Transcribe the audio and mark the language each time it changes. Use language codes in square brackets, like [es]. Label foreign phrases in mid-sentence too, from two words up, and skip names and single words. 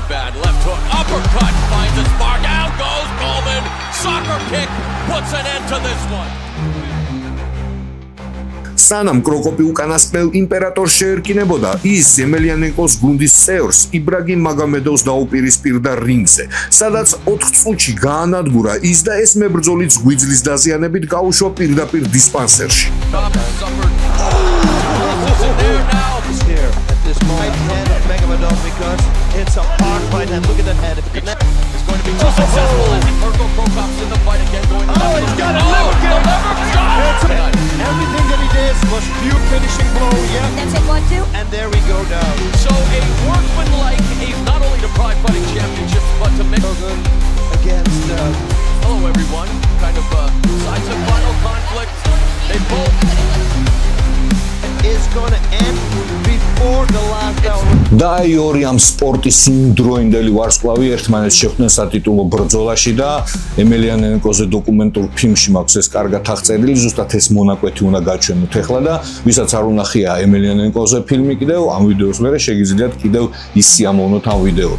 [ka] სანამ კროკოპი უკანასკნელ იმპერატორს შეერკინებოდა, ის ემელიანენკოს გუნდის წევრს იბრაგიმ მაგომედოვს დაუპირისპირდა რინგზე, სადაც 4 წუთში გაანადგურა ის და ეს მებრძოლიც გვიძლის დაზიანებით გაუშვა პირდაპირ დისპანსერში. [en] Everything that he did was pure finishing blow, yeah. That's it, 1-2. And there we go down. So a workmanlike aim not only to Pride Fighting Championships, but to make Good against hello everyone. Kind of sides of final conflict. They both is going to end before the last bell. [ka] და აი ორი ამ სპორტის იმდროინდელი ვარსკვლავი ერთმანეთს შეხვდნენ სატიტულო ბრძოლაში და ემელიანენკოზე დოკუმენტურ ფილმში მაქვს ეს კარგად აღწერილი, ზუსტად ეს მონაკვეთი უნდა გაჩვენოთ ახლა და ვისაც არ უნახია ემელიანენკოზე ფილმი კიდევ ამ ვიდეოს მერე შეგიძლიათ კიდევ ისიამოვნოთ ამ ვიდეოთი.